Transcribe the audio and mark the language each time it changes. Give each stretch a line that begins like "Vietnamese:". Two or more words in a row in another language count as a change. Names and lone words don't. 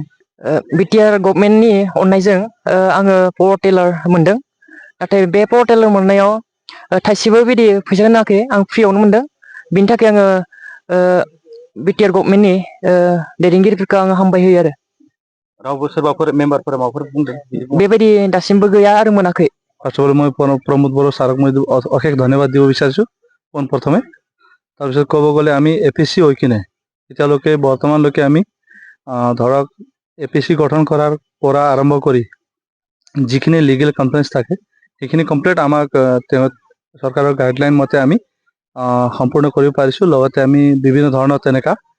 Bodo: बिटिआर गभर्नमेन्टनि अननायजों आङो
English: power tiller
Bodo: मोनदों नाथाय बे
English: power tiller
Bodo: मोननायाव थाइसेबो बिदि फैसा होनाखै आं फ्रियावनो मोनदों बिनि थाखाय आङो बिटिआर गभर्नमेन्टनि दैदेनगिरिफोरखौ आङो हामबाय होयो आरो रावबो सोरबाफोर मेम्बारफोरा माबाफोर बुंदों बेबायदि दासिमबो गैया आरो मोनाखै
English: first of all
Assamese: মই প্ৰমোদ বড়ো ছাৰক মই অশেষ ধন্যবাদ দিব বিচাৰিছো পোনপ্ৰথমে তাৰপিছত ক'ব গ'লে আমি এপিসি হৈ কিনে এতিয়ালৈকে বৰ্তমানলৈকে আমি ধৰক এপিসি গঠন কৰাৰ পৰা আৰম্ভ কৰি যিখিনি
English: legal conference
Assamese: থাকে সেইখিনি কমপ্লিট আমাক চৰকাৰৰ গাইডলাইন মতে আমি সম্পূৰ্ণ কৰিব পাৰিছো লগতে আমি বিভিন্ন ধৰণৰ তেনেকা